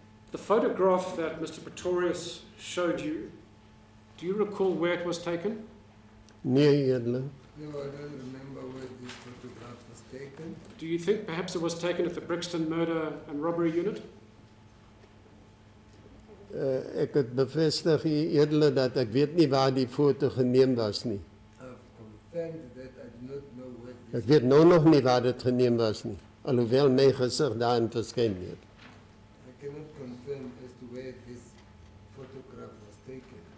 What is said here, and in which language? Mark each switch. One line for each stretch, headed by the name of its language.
English: The photograph that Mr. Pretorius showed you, do you recall where it was taken?
Afrikaans: Nee, eerlik.
English: No, I don't remember where this photograph was taken. Do you think perhaps it was taken at the Brixton Murder and Robbery Unit?
Afrikaans: Ek het bevestig hier eerlik dat ek weet nie waar die foto geneem was nie.
English: I've confirmed that I do not know where this.
Afrikaans: Ek weet nou nog nie waar dit geneem was nie, alhoewel my gesig daarin verskyn het.
English: I cannot confirm as to where this photograph was taken.